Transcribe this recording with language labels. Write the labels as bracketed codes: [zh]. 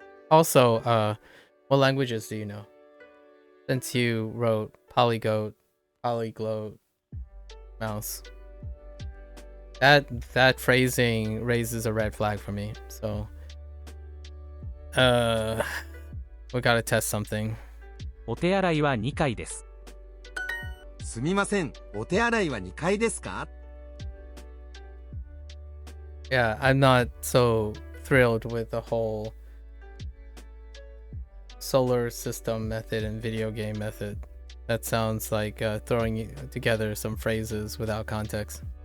[en] Also, what languages do you know? Since you wrote polyglot, mouse. That phrasing raises a red flag for me. So, we gotta test something. [ja] お手洗いは2階です。すみません、お手洗いは2階ですか? [en] Yeah, I'm not so thrilled with the whole solar system method and video game method. That sounds like throwing together some phrases without context.